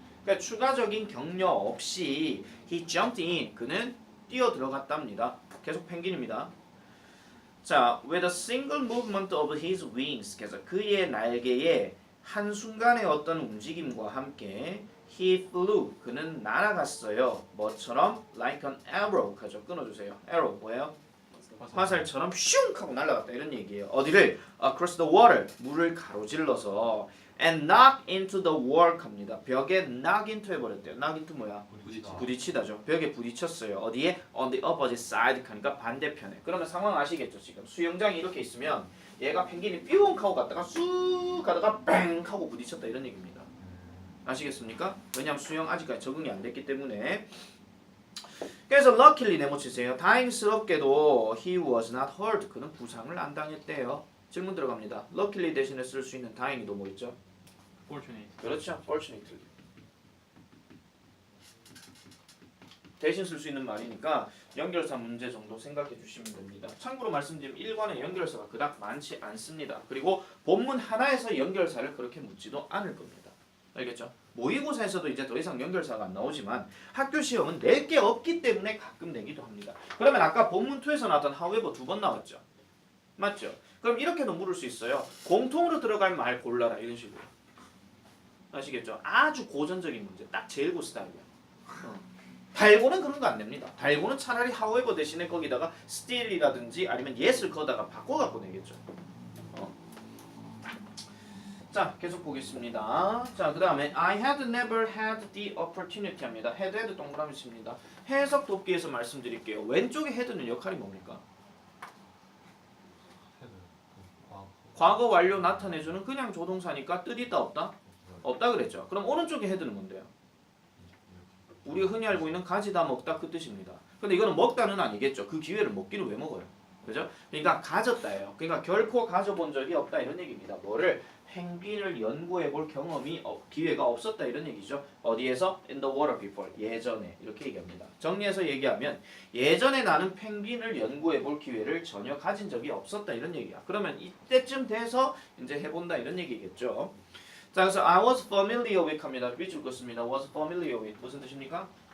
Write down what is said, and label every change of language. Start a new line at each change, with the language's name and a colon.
Korean: 그러니까 추가적인 격려 없이
English: he jumped in
Korean: 그는 뛰어 들어갔답니다. 계속 펭귄입니다. 자,
English: with a single movement of his wings
Korean: 그래서 그의 날개의 한순간의 어떤 움직임과 함께
English: he flew
Korean: 그는 날아갔어요. 뭐처럼
English: like an arrow
Korean: 하죠. 끊어주세요. arrow 뭐예요? 화살처럼 슝 하고 날아갔다 이런 얘기예요. 어디를?
English: across the water
Korean: 물을 가로질러서
English: and knock into the wall
Korean: 합니다. 벽에 knock into 해버렸대요. knock into 뭐야? 부딪히다죠. 벽에 부딪혔어요. 어디에?
English: on the opposite side
Korean: 하니까 반대편에. 그러면 상황 아시겠죠? 지금 수영장이 이렇게 있으면 얘가 펭귄이 뿅 하고 갔다가 쑥 가다가 뺑 하고 부딪혔다 이런 얘기입니다. 아시겠습니까? 왜냐하면 수영 아직까지 적응이 안 됐기 때문에. 그래서 luckily 네모치세요. 다행스럽게도
English: he was not hurt.
Korean: 그는 부상을 안 당했대요. 질문 들어갑니다. luckily 대신에 쓸 수 있는 다행히도 뭐 있죠?
English: fortunate.
Korean: 그렇죠. fortunately. 대신 쓸 수 있는 말이니까 연결사 문제 정도 생각해 주시면 됩니다. 참고로 말씀드리면 1관에 연결사가 그닥 많지 않습니다. 그리고 본문 하나에서 연결사를 그렇게 묻지도 않을 겁니다. 알겠죠? 모의고사에서도 이제 더 이상 연결사가 안 나오지만 학교 시험은 낼 게 없기 때문에 가끔 내기도 합니다. 그러면 아까 본문 2에서 나왔던 however 2번 나왔죠? 맞죠? 그럼 이렇게도 물을 수 있어요. 공통으로 들어갈 말 골라라 이런 식으로. 아시겠죠? 아주 고전적인 문제. 딱 제일 고스타일이야. 달고는 그런 거 안 됩니다. 달고는 차라리 however 대신에 거기다가 still이라든지 아니면 yes를 거다가 바꿔갖고 내겠죠. 자, 계속 보겠습니다. 자, 그 다음에
English: I had never had the opportunity
Korean: 합니다. had 동그라미 칩니다. 해석 돕기에서 말씀드릴게요. 왼쪽에 had는 역할이 뭡니까? 과거 완료 나타내주는 그냥 조동사니까 뜻 있다 없다? 없다 그랬죠. 그럼 오른쪽에 had는 뭔데요? 우리가 흔히 알고 있는 가지다 먹다 그 뜻입니다. 근데 이거는 먹다는 아니겠죠. 그 기회를 먹기는 왜 먹어요? 그죠? 그러니까 가졌다예요. 그러니까 결코 가져본 적이 없다 이런 얘기입니다. 뭐를? 펭귄을 연구해볼 경험이 기회가 없었다 이런 얘기죠. 어디에서?
English: In the water before.
Korean: 예전에 이렇게 얘기합니다. 정리해서 얘기하면 예전에 나는 펭귄을 연구해볼 기회를 전혀 가진 적이 없었다 이런 얘기야. 그러면 이때쯤 돼서 이제 해본다 이런 얘기겠죠. 자, 그래서
English: I was familiar with
Korean: 합니다. 위줄 것입니다. was familiar with 무슨 뜻입니까?